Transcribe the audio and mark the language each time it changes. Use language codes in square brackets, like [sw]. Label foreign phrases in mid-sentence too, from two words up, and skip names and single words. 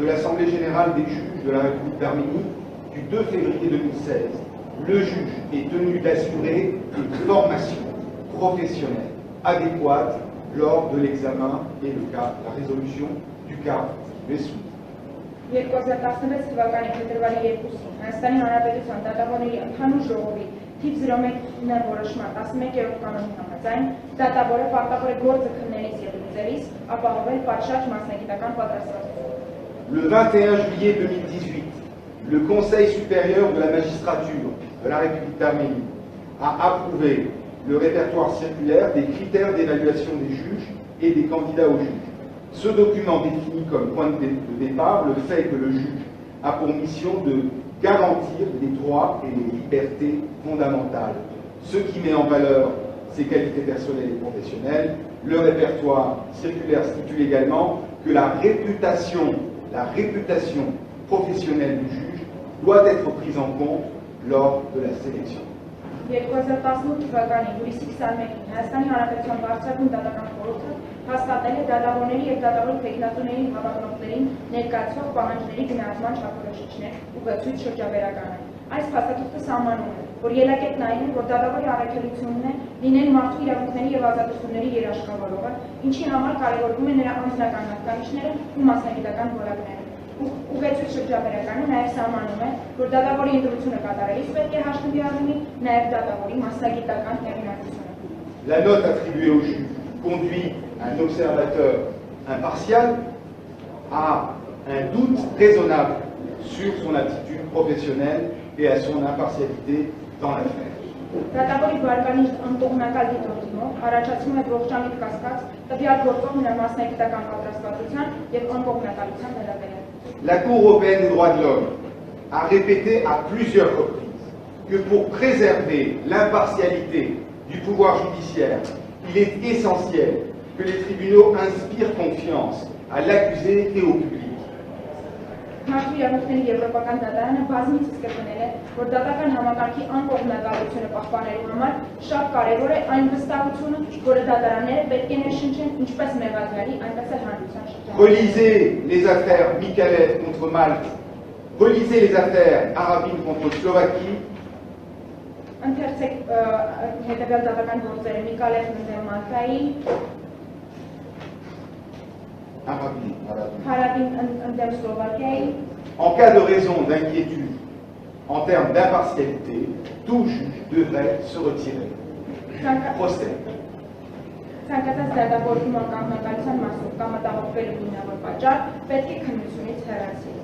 [fr] l'Assemblée générale des juges de la République d'Arménie du 2 février 2016, le juge est tenu d'assurer une formation professionnelle adéquate lors de l'examen et la résolution du cas qui lui est soumis. [hy] 2016 թվականի փետրվարի 2-ին Հայաստանի Հանրապետության դատավորների ընդհանուր ժողովի թիվ 01-ն որոշման 11-րդ կանոնի համաձայն դատավորը պարտավոր է գործը քննելիս և լուծելիս ապահովել պատշաճ մասնագիտական պատրաստվածություն։ [fr] Le 21 juillet 2018, le Conseil supérieur de la magistrature de la République d'Arménie a approuvé le répertoire circulaire des critères d'évaluation des juges et des candidats aux juges. Ce document définit comme point de départ le fait que le juge a pour mission de garantir les droits et les libertés fondamentales, ce qui met en valeur ses qualités personnelles et professionnelles. Le répertoire circulaire stipule également que la réputation professionnelle du juge doit être prise en compte lors de la sélection. [hy] 2018 թվականի հուլիսի 21-ին Հայաստանի Հանրապետության բարձրագույն դատական խորհուրդը հաստատել է դատավորների և դատավոր թեկնածուների հավակնորդներին ներկայացվող պահանջների գնահատման չափորոշիչներ ուղեցույց շրջաբերականը։ Այս փաստաթուղթը սահմանում է, որ ելակետն այն է, որ դատավորի առաքելությունն է լինել մարդու իրավունքների և ազատությունների երաշխավորողը, ինչի համար կարևորվում է նրա անձնական հատկանիշները ու մասնագիտական որակները։ Ուղեցույց շրջաբերականը նաև սահմանում է, որ դատավորի ընտրությունը կատարելիս պետք է հաշվի առնի նաև դատավորի մասնագիտական հեղինակությունը։ [fr] La note attribuée au juge conduit un observateur impartial à un doute raisonnable sur son attitude professionnelle et à son impartialité dans l'affaire. [hy] Դատավորի բարկանիշ անկողմնակալ դիտորդումով առաջացնում է ողջամիտ կասկած տվյալ գործող նրա մասնագիտական պատրաստվածության և անկողմնակալության վերաբերյալ։ [fr] La Cour européenne des droits de l'homme a répété à plusieurs reprises que pour préserver l'impartialité du pouvoir judiciaire, il est essentiel que les tribunaux inspirent confiance à l'accusé et au public. [hy] Մարդու իրավունքների եվրոպական դատարանը բազմիցս կրկնել է, որ դատական համակարգի անկողմնակալությունը պահպանելու համար շատ կարևոր է այն վստահությունը, որը դատարանները պետք է ներշնչեն ինչպես մեղադրյալի, այնպես էլ հանրության շրջանում։ [fr] Relisez les affaires Mikalev contre Malte, relisez les affaires Arabin contre Slovaquie. [hy] Ընթերցեք հետևյալ դատական գործերը Միկալևն ընդդեմ Մալտայի, Harabin ընդդեմ Slovaquie. [fr] En cas de raison d'inquiétude en termes d'impartialité, tout juge devrait se retirer. Procès. [hy] Ցանկացած դատավորում անկողմնակալության մասով կամ մտահոգվելու հիմնավոր պատճառ պետք է քննությունից հեռացնել։